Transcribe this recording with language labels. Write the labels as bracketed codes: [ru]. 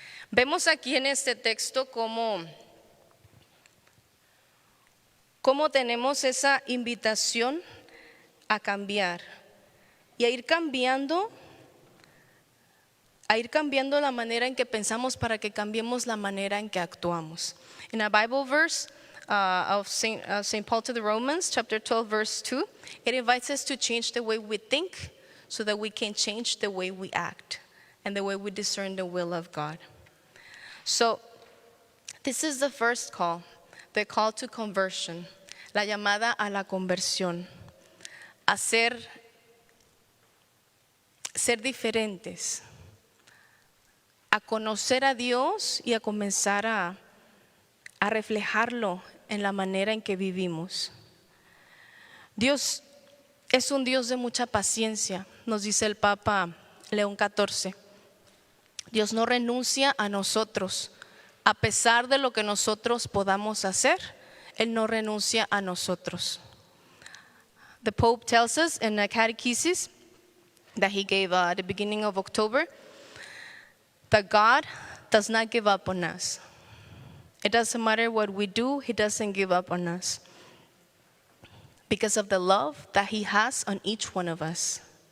[es] Vemos aquí en este texto cómo tenemos esa invitación a cambiar y a ir cambiando la manera en que pensamos para que cambiemos la manera en que actuamos. [en] In a Bible verse of St. Paul to the Romans, chapter 12, verse 2, it invites us to change the way we think so that we can change the way we act and the way we discern the will of God. So, this is the first call, the call to conversion, [es] la llamada a la conversión, a ser diferentes, a conocer a Dios y a comenzar a reflejarlo en la manera en que vivimos. Dios es un Dios de mucha paciencia, nos dice el Papa León XIV. Dios no renuncia a nosotros, a pesar de lo que nosotros podamos hacer, Él no renuncia a nosotros. [en] The Pope tells us in a catechesis that he gave at the beginning of October that God does not give up on us. It doesn't matter what we do, He doesn't give up on us because of the love that He has on each one of us.